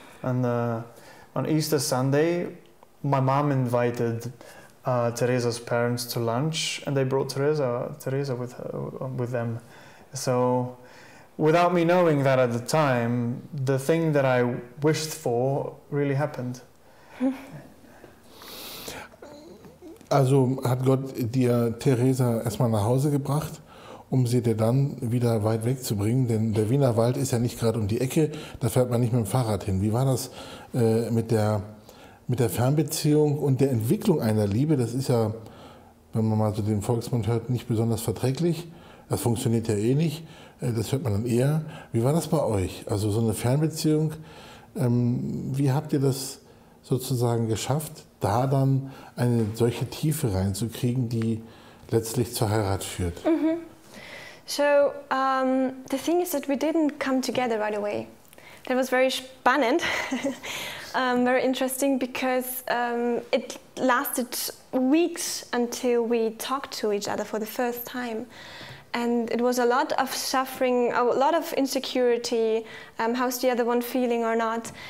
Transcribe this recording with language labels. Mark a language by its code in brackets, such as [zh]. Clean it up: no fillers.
[en] And on Easter Sunday, my mom invited Theresa's parents to lunch, and they brought Theresa with them. So, without me knowing that at the time, the thing that I wished for really happened. [de] Also hat Gott dir Theresa erstmal nach Hause gebracht, um sie dir dann wieder weit wegzubringen, denn der Wiener Wald ist ja nicht gerade um die Ecke, da fährt man nicht mit dem Fahrrad hin. Wie war das mit der Fernbeziehung und der Entwicklung einer Liebe? Das ist ja, wenn man mal so den Volksmund hört, nicht besonders verträglich. Das funktioniert ja eh nicht, das hört man dann eher. Wie war das bei euch? Also so eine Fernbeziehung, wie habt ihr das sozusagen geschafft, da dann eine solche Tiefe reinzukriegen, die letztlich zur Heirat führt? [en] So, the thing is that we didn't come together right away. That was very spannend, very interesting, because it lasted weeks until we talked to each other for the first time. And it was a lot of suffering, a lot of insecurity, how's the other one feeling or not.